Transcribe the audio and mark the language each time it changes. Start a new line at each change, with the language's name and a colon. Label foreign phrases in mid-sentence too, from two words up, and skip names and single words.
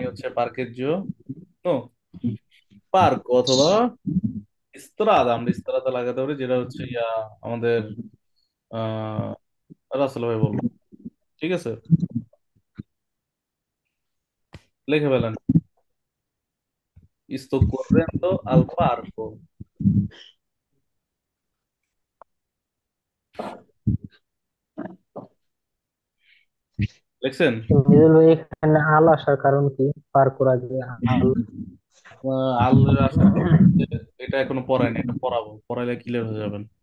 Bangla: হচ্ছে পার্কের জন্য, পার্ক অথবা ইস্ত্রাদা, আমরা ইস্ত্রাদা লাগাতে পারি, যেটা হচ্ছে আমাদের আহ রাসেল ভাই বলবো, ঠিক আছে, লিখে ফেলেন,
Italian: sto correndo al parco,
Bangla: লিখছেন? মিদুল ভাই, এখানে আল আসার কারণ কি? পার করা যায় আল। আল আসার কারণ হচ্ছে, এটা এখনো পড়ায়নি, এটা পড়াবো, পড়াইলে ক্লিয়ার হয়ে যাবেন।